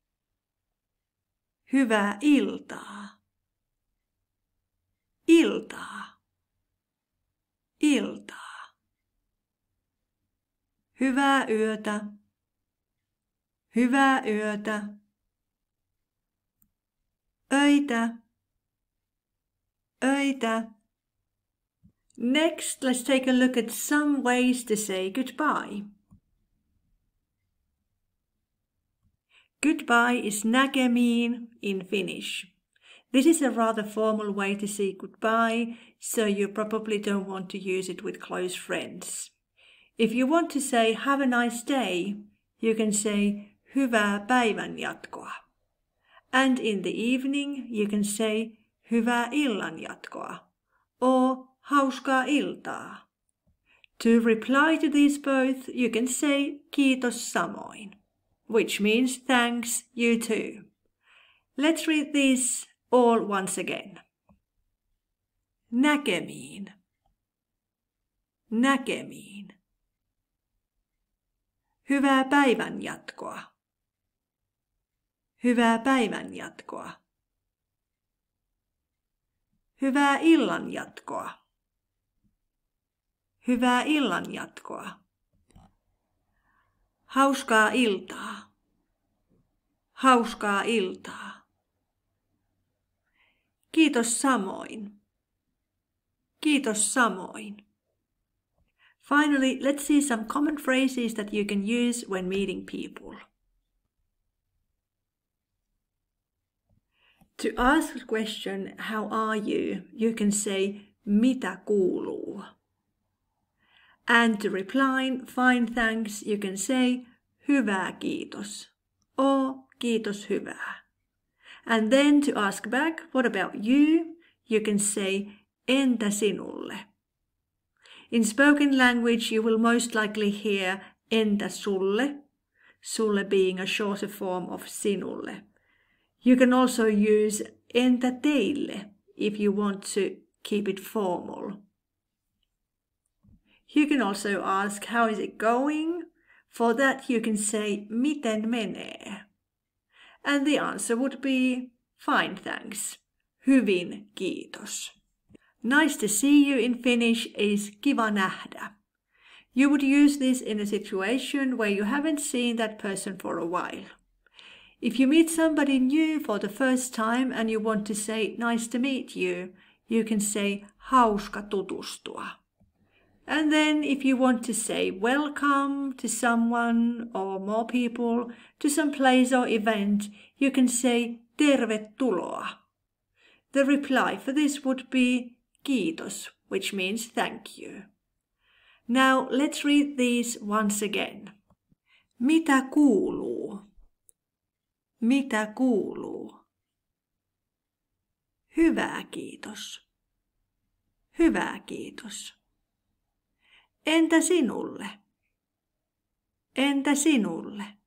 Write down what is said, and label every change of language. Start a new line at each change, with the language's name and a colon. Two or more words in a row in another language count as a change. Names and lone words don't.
Finnish: Hyvää iltaa. Iltaa. Iltaa. Hyvää yötä. Hyvää yötä. Öitä. Öitä.
English: Next, let's take a look at some ways to say goodbye. Goodbye is näkemiin in Finnish. This is a rather formal way to say goodbye, so you probably don't want to use it with close friends. If you want to say have a nice day, you can say
Finnish: hyvää päivänjatkoa.
English: And in the evening, you can say
Finnish: hyvää illanjatkoa
English: or
Finnish: hauskaa iltaa.
English: To reply to these both, you can say
Finnish: kiitos samoin,
English: which means thanks, you too. Let's read these all once again.
Finnish: Näkemiin. Näkemiin. Hyvää päivänjatkoa. Hyvää päivänjatkoa. Hyvää illanjatkoa. Hyvää illanjatkoa. Hauskaa iltaa. Hauskaa iltaa. Kiitos samoin. Kiitos samoin.
English: Finally, let's see some common phrases that you can use when meeting people. To ask a question, how are you, you can say
Finnish: mitä kuuluu.
English: And to reply, fine thanks, you can say
Finnish: hyvä kiitos
English: or
Finnish: kiitos hyvää.
English: And then to ask back, what about you? You can say
Finnish: entä sinulle?
English: In spoken language, you will most likely hear
Finnish: entä sulle,
English: sulle being a shorter form of sinulle. You can also use
Finnish: entä teille
English: if you want to keep it formal. You can also ask how is it going? For that you can say
Finnish: miten menee.
English: And the answer would be fine thanks.
Finnish: Hyvin kiitos.
English: Nice to see you in Finnish is
Finnish: kiva nähdä.
English: You would use this in a situation where you haven't seen that person for a while. If you meet somebody new for the first time and you want to say nice to meet you, you can say
Finnish: hauska tutustua.
English: And then if you want to say welcome to someone or more people to some place or event, you can say tervetuloa. The reply for this would be kiitos, which means thank you. Now let's read these once again.
Finnish: Mitä kuuluu? Mitä kuuluu? Hyvää kiitos. Hyvää kiitos. Entä sinulle? Entä sinulle?